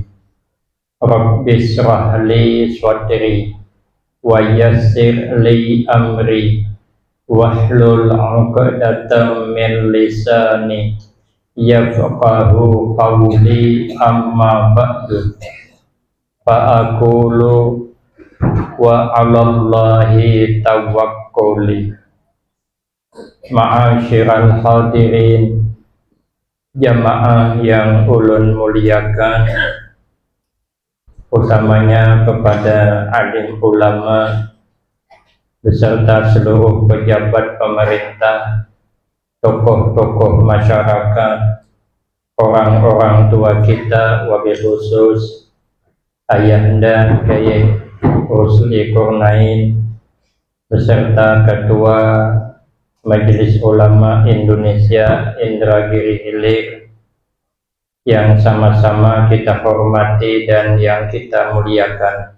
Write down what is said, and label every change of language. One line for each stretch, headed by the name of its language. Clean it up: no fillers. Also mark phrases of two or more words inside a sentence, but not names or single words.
Arabic: رب اشرح لي صدري ويسر لي أمري واحلل عقدة من لساني يفقهوا قولي، أما بعد. فأقول وعلى الله توكلي. معاشر الحاضرين,
Indonesian: jamaah yang ulun muliakan, utamanya kepada alim ulama beserta seluruh pejabat pemerintah, tokoh-tokoh masyarakat, orang-orang tua kita,
Arabic: وبالخصوص
Indonesian: Ayahanda Kyai Rusli Qurnain beserta Ketua Majelis Ulama Indonesia Indragiri Hilir yang sama-sama kita hormati dan yang kita muliakan.